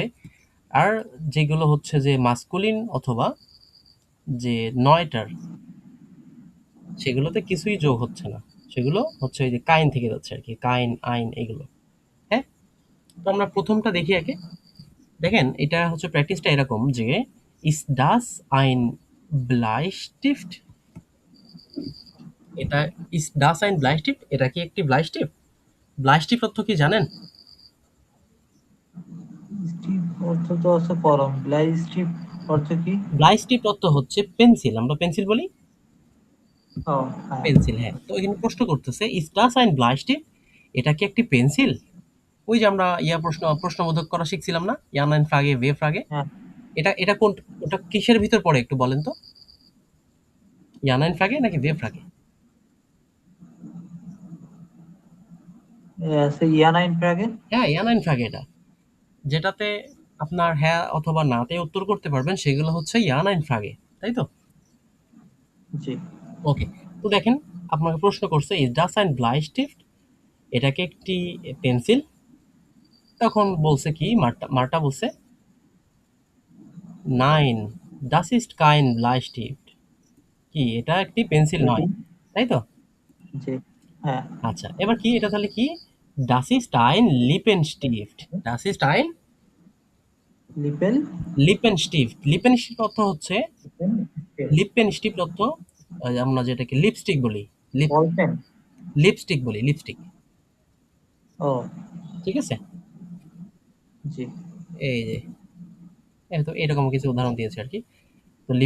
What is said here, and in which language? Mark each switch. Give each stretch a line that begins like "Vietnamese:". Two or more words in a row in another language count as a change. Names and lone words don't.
Bangla: আর যেগুলো হচ্ছে যে মাস্কুলিন অথবা যে নয়টার, সেগুলোতে কিছুই যোগ হচ্ছে না। সেগুলো হচ্ছে ওই যে কাইন থেকে যাচ্ছে আরকি।
German: kein, ein
Bangla: এগুলো। হ্যাঁ? তো আমরা ১ম টা দেখি আগে। দেখেন এটা হচ্ছে প্র্যাকটিসটা এরকম যে,
German: "Ist das ein Bleistift?"
Bangla: এটা
German: "Ist das ein Bleistift?"
Bangla: এটা কি একটি Bleistift? Bleistift অর্থ কি জানেন? স্টিফট অর্থ তো আছে কলম,
German: Blei Stift
Bangla: অর্থ কি? Bleistift অর্থ হচ্ছে পেন্সিল। আমরা পেন্সিল বলি? ও, হ্যাঁ, পেন্সিল, হ্যাঁ। তো এখানে প্রশ্ন করতেছে,
German: "Ist das ein Bleistift?"
Bangla: এটা কি একটি পেন্সিল? ওই যে আমরা প্রশ্নবোধক করা শিখছিলাম না?
German: Ja, nein Frage, wer Frage?
Bangla: হ্যাঁ, এটা এটা কোন, ওটা কিসের ভিতর পড়ে একটু বলেন তো?
German: Ja, nein Frage নাকি wer Frage?
Bangla: আছে
German: Ja-nein Frage,
Bangla: হ্যাঁ,
German: Ja, nein Frage
Bangla: এটা। যেটাতে আপনার হ্যাঁ অথবা না তে উত্তর করতে পারবেন সেগুলো হচ্ছে
German: Ja, nein Frage,
Bangla: তাই তো? জি, ওকে। তো দেখেন আপনাকে প্রশ্ন করছে,
German: "Ist das ein Bleistift?"
Bangla: এটা কি একটি পেন্সিল? তখন বলছে কি মারটা বলছে,
German: "Nein, das ist kein Bleistift."
Bangla: কি এটা একটি পেন্সিল এটি, নয়। তাই তো? জি, হ্যাঁ, আচ্ছা, এবার কি এটা তাহলে কি?
German: Das ist ein Lippenstift. Das ist ein লিপেল, Lippenstift. Lippenstift
Bangla: অর্থ হচ্ছে, লিপেল, Lippenstift অর্থ আমরা যেটাকে লিপস্টিক বলি। লিপ
English: ball pen,
Bangla: লিপস্টিক বলি, লিপস্টিক। ও, ঠিক আছে? জি, এই যে, এই তো এরকম কিছু উদাহরণ দিয়েছি আরকি।